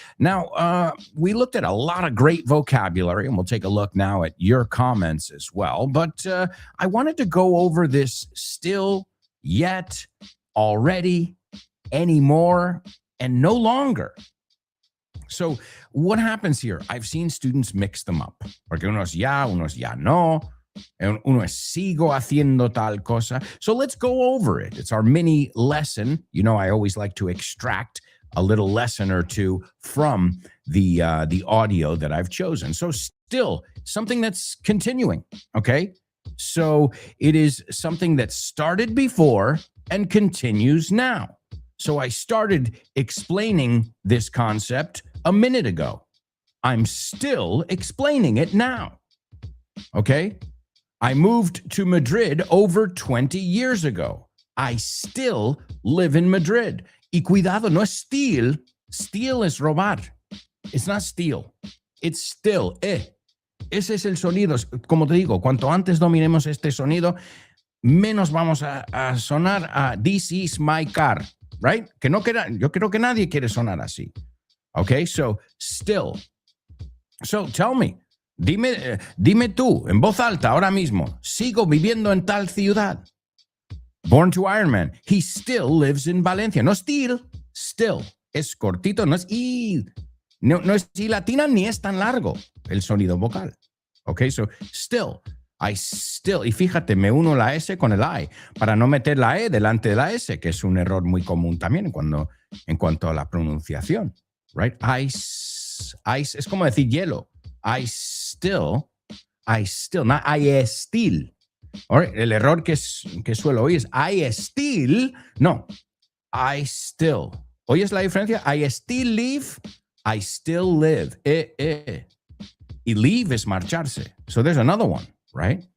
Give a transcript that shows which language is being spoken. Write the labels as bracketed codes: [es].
[en] Now, we looked at a lot of great vocabulary, and we'll take a look now at your comments as well. But I wanted to go over this still, yet, already, anymore, and no longer. So what happens here? I've seen students mix them up. [es] Porque uno es ya no. Uno es sigo haciendo tal cosa. [en] So let's go over it. It's our mini lesson. You know, I always like to extract a little lesson or two from the audio that I've chosen. So still something that's continuing, okay? So it is something that started before and continues now. So I started explaining this concept a minute ago. I'm still explaining it now, okay? I moved to Madrid over 20 years ago. I still live in Madrid. [es] Y cuidado, no es steal. Steal es robar. [en] It's not steal. It's still. [es] Ese es el sonido. Como te digo, cuanto antes dominemos este sonido, menos vamos a sonar a [en] this is my car, right? [es] Yo creo que nadie quiere sonar así. [en] Okay, so still. So tell me. [es] Dime tú, en voz alta, ahora mismo, sigo viviendo en tal ciudad. [en] Born to Iron Man, he still lives in Valencia. [es] No still. Es cortito, no es y. No es y latina ni es tan largo el sonido vocal. [en] Ok, so still. I still. [es] Y fíjate, me uno la S con el I para no meter la E delante de la S, que es un error muy común también en cuanto a la pronunciación. Right? Ice es como decir hielo. [en] I still, not I still. [es] All right, el error que suelo oír es [en] I still, no, I still. [es] ¿Oyes la diferencia? [en] I still live, I still live. [es] Y leave es marcharse. [en] So there's another one, right?